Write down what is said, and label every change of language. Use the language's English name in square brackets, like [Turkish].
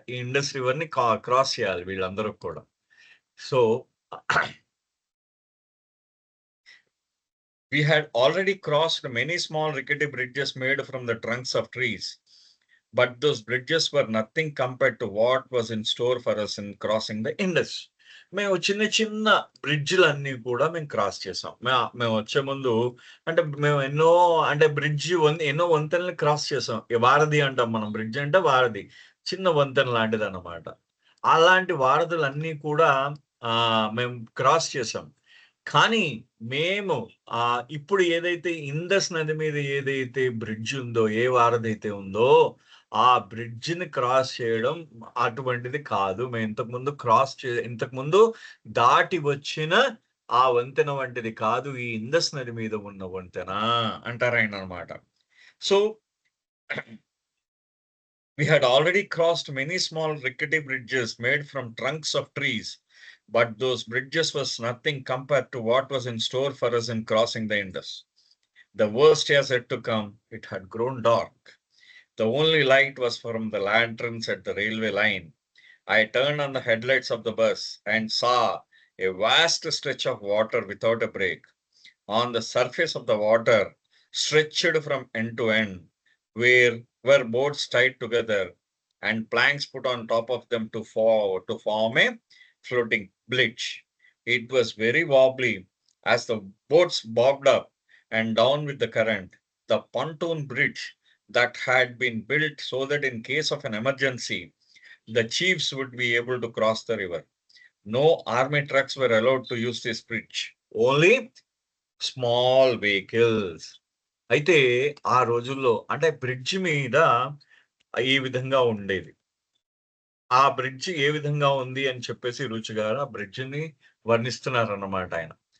[Telugu] ఈ Indus river ని cross చేయాలి వీళ్ళందరూ కూడా. [English] So we had already crossed many small rickety bridges made from the trunks of trees, but those bridges were nothing compared to what was in store for us in crossing the Indus. [Telugu] మేము చిన్న బ్రిడ్జ్లన్నీ కూడా మేము cross చేసాం. మేము వచ్చే ముందు అంటే మేము ఎన్నో వంతెనలు క్రాస్ చేసాం. వారధి అంటాం మనం, బ్రిడ్జ్ అంటే వారధి, చిన్న వంతెన లాంటిది అన్నమాట. అలాంటి వారధులన్నీ కూడా మేము క్రాస్ చేసాం. కానీ మేము ఇప్పుడు ఏదైతే ఇండస్ నది మీద ఏదైతే బ్రిడ్జ్ ఉందో, ఏ వారధైతే ఉందో ఆ బ్రిడ్జిని క్రాస్ చేయడం అటువంటిది కాదు. మేము ఇంతకుముందు దాటి వచ్చిన ఆ వంతెన వంటిది కాదు ఈ ఇండస్ నది మీద ఉన్న వంతెన అంటారు ఆయన అనమాట. [English] So we had already crossed many small rickety bridges made from trunks of trees, But those bridges was nothing compared to what was in store for us in crossing the Indus. The worst years yet to come. It had grown dark. The only light was from the lanterns at the railway line. I turned on the headlights of the bus and saw a vast stretch of water without a break. On the surface of the water, stretched from end to end, were boats tied together and planks put on top of them to form a floating bridge. It was very wobbly as the boats bobbed up and down with the current. The pontoon bridge that had been built so that in case of an emergency, the chiefs would be able to cross the river. No army trucks were allowed to use this bridge. Only small vehicles. [Telugu] అయితే ఆ రోజుల్లో అంటే bridge మీద ఈ విధంగా ఉండేది. ఆ bridge ఏ విధంగా ఉంది అని చెప్పేసి రుచి గారు ఆ బ్రిడ్జ్ని వర్ణిస్తున్నారన్నమాట ఆయన.